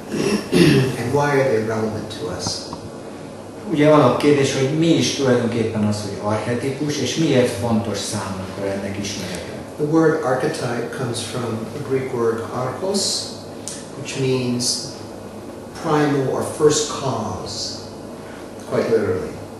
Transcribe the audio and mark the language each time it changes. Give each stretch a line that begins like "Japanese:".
English: And why are they relevant to us?
Hungarian: Ugye alapkérdés, hogy mi is tulajdonképpen az, hogy archetipus, és miért fontos számunkra ennek ismerete.
English: The word archetype comes from the Greek word archos, which means primal or first cause, quite literally.